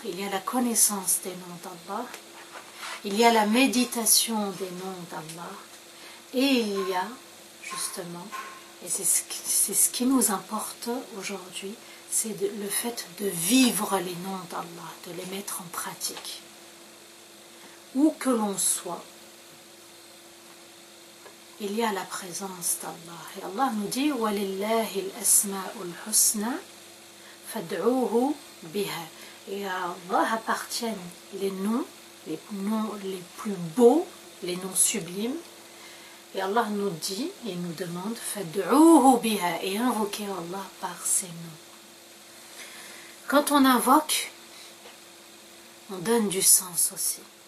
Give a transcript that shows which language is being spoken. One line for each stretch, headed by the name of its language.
French: Il y a la connaissance des noms d'Allah, il y a la méditation des noms d'Allah, et il y a justement, et c'est ce qui nous importe aujourd'hui, c'est le fait de vivre les noms d'Allah, de les mettre en pratique. Où que l'on soit, il y a la présence d'Allah. Et Allah nous dit
Arabic: وَلِلَّهِ الْأَسْمَاءُ الْحُسْنَى فَادْعُوهُ بِهَا.
French: Et à Allah appartiennent les noms les plus beaux, les noms sublimes. Et Allah nous dit et nous demande
Arabic: فَادْعُوهُ بِهَا,
French: et invoquer Allah par ces noms. Quand on invoque, on donne du sens aussi.